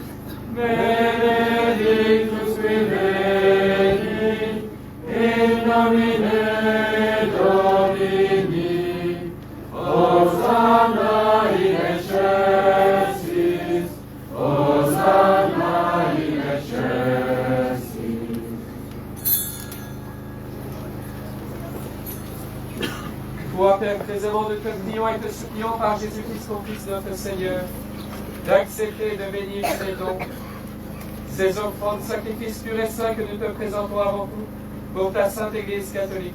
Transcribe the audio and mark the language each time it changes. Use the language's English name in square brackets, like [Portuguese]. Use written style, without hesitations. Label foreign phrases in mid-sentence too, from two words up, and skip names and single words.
[Latin] Benedictus qui venit, in nomine Domini, Hosanna in excelsis, Hosanna in excelsis. [French] Toi, Père, présentement, nous te prions et te supplions par Jésus-Christ, ton Fils, notre Seigneur, d'accepter et de bénir ces dons, ces offrandes, sacrifices purs et saints que nous te présentons avant tout pour ta sainte Église catholique.